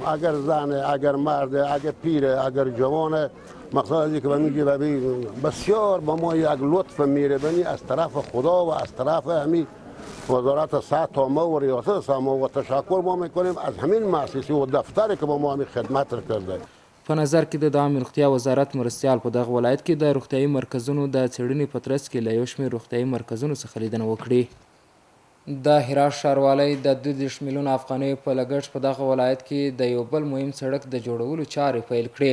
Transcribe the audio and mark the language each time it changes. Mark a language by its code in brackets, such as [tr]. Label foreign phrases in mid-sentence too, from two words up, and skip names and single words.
[fa] اگر زنه، اگر مرده، اگر پیره، اگر جوانه، مقصد از اینکه میگه بسیار با ما یک لطف میربنی از طرف خدا و از طرف همین وزارت صحت عامه و ریاست صحت عامه و تشکر ما میکنیم از همین مؤسسه و دفتری که با ما همین خدمت کرده. [ps] په نظر کې د عامه روغتیا وزارت مرستیال په دغه ولایت کې د روغتیايي مرکزونو د څېړنې په ترڅ کې له یو شمېر روغتیايي مرکزونو څخه لیدنه وکړي. د هرات ښاروالۍ د 22 میلیونه افغانیو په لګښت په دغه ولایت کې د یو بل مهم سړک د جوړولو چارې پیل کړې.